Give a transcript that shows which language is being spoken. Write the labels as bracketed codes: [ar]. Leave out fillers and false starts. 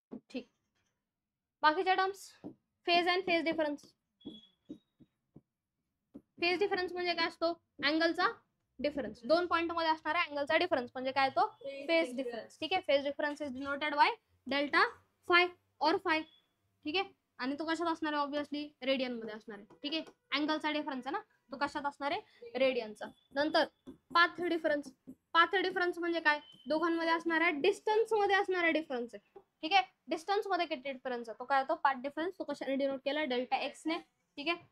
[mr] ठीक. बाकीच्या terms, phase and phase difference. Phase difference म्हणजे काय असतो, अँगलचा डिफरन्स, दोन पॉइंट मध्ये असणारा अँगलचा डिफरन्स म्हणजे काय तो, फेज डिफरन्स. ठीक आहे. [en] Phase difference is denoted by delta phi और phi. [mr] ठीक आहे. आणि तो कशात असणार आहे, ऑब्विसली रेडियन मध्ये असणार आहे. ठीक आहे. अँगलचा डिफरन्स आहे ना, तो कशात असणार आहे, रेडियनचा. नंतर पाथ डिफरन्स. पाथ डिफरन्स म्हणजे काय, दोघांमध्ये असणारा डिस्टन्स मध्ये असणारा डिफरन्स आहे. ठीक आहे. डिस्टन्स मध्ये किती डिफरन्स आहे, तो काय, तो पाथ डिफरन्स. तो कशाने डिनोट केला, डेल्टा एक्स ने. ठीक आहे.